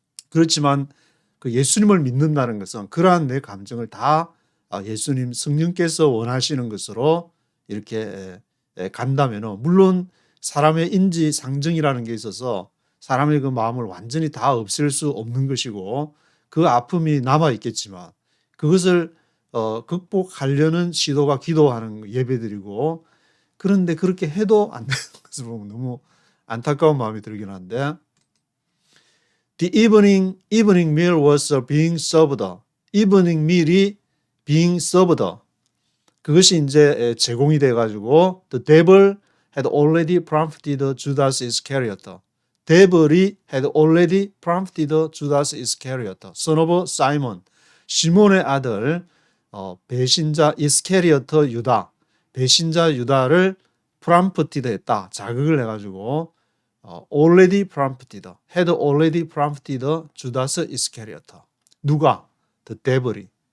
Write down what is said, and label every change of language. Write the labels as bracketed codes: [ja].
[ko] 그렇지만 그 예수님을 믿는다는 것은 그러한 내 감정을 다 예수님 성령께서 원하시는 것으로 이렇게 간다면은 물론 사람의 인지 상정이라는 게 있어서 사람의 그 마음을 완전히 다 없앨 수 없는 것이고 그 아픔이 남아 있겠지만 그것을 극복하려는 시도가 기도하는 예배드리고 그런데 그렇게 해도 안 되는 것을 보면 너무 안타까운 마음이 들긴 한데 [en] The evening meal was being served. evening meal이 being served. [ko] 그것이 이제 제공이 돼가지고 [en] the devil had already prompted Judas Iscariot. devil이 had already prompted Judas Iscariot, son of Simon. [ko] 시몬의 아들 배신자 이스케리오트 유다, 배신자 유다를 prompted 했다. 자극을 해가지고 [en] already prompted, had already prompted Judas Iscariot. [ko] 누가? [en] The devil이.